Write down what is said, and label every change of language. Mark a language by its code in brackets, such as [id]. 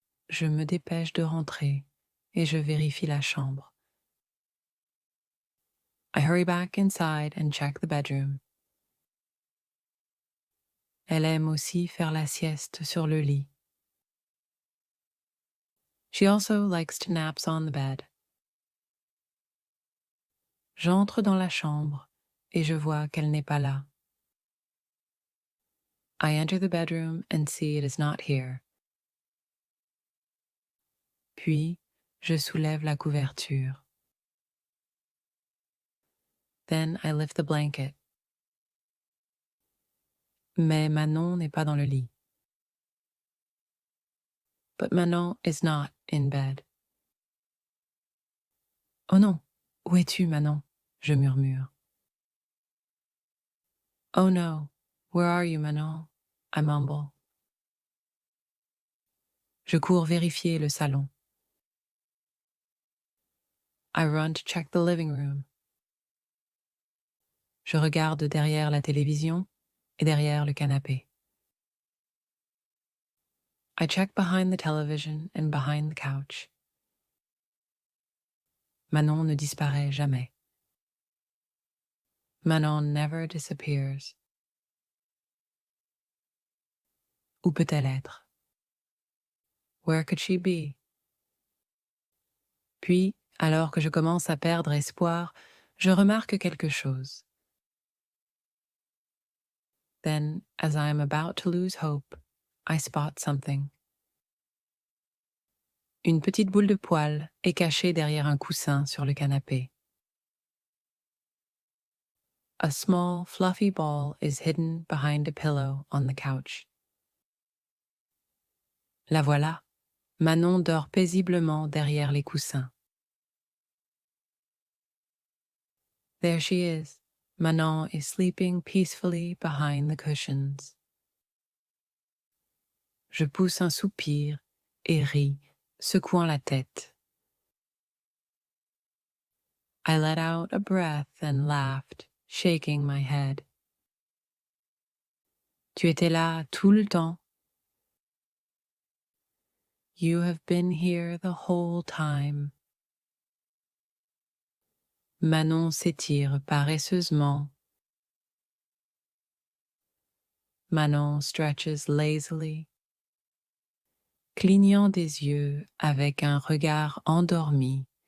[fr] Je me dépêche de rentrer et je vérifie la chambre. [en] I hurry back inside and check the bedroom. [fr] Elle aime aussi faire la sieste sur le lit. [en] She also likes to nap on the bed. [fr] J'entre dans la chambre et je vois qu'elle n'est pas là. [en] I enter the bedroom and see it is not here. [fr] Puis, je soulève la couverture. [en] Then I lift the blanket. [fr] Mais Manon n'est pas dans le lit. [en] But Manon is not in bed. [fr] Oh non, où es-tu, Manon? Je murmure. [en] Oh no, where are you, Manon? I mumble. [fr] Je cours vérifier le salon. [en] I run to check the living room. [fr] Je regarde derrière la télévision et derrière le canapé. [en] I check behind the television and behind the couch. [fr] Manon ne disparaît jamais. [en] Manon never disappears. [fr] Où peut-elle être? [en] Where could she be? [fr] Puis, alors que je commence à perdre espoir, je remarque quelque chose. [en] Then, as I am about to lose hope, I spot something. [fr] Une petite boule de poil est cachée derrière un coussin sur le canapé. [en] A small, fluffy ball is hidden behind a pillow on the couch. [fr] La voilà. Manon dort paisiblement derrière les coussins. [en] There she is. Manon is sleeping peacefully behind the cushions. [fr] Je pousse un soupir et ris, secouant la tête. [en] I let out a breath and laughed, shaking my head. [fr] Tu étais là tout le temps. [en] You have been here the whole time. [fr] Manon s'étire paresseusement. [en] Manon stretches lazily, [fr] clignant des yeux avec un regard endormi.